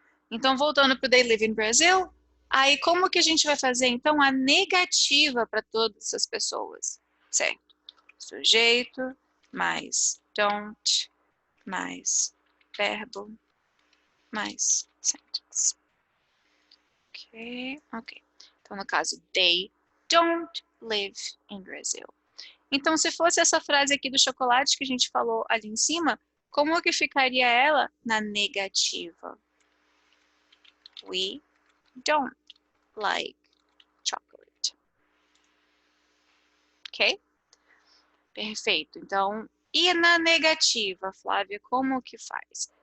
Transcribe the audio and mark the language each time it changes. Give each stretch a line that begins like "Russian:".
Portuguese: Então, voltando para o They Live in Brazil, aí como que a gente vai fazer, então, a negativa para todas essas pessoas? Certo? Sujeito, mais don't, mais verbo, mais sentence. Ok. Então, no caso, they don't live in Brazil. Então, se fosse essa frase aqui do chocolate que a gente falou ali em cima, como que ficaria ela na negativa?
English: We don't like chocolate.
Portuguese: Ok? Perfeito. Então, e na negativa, Flávia, como que faz?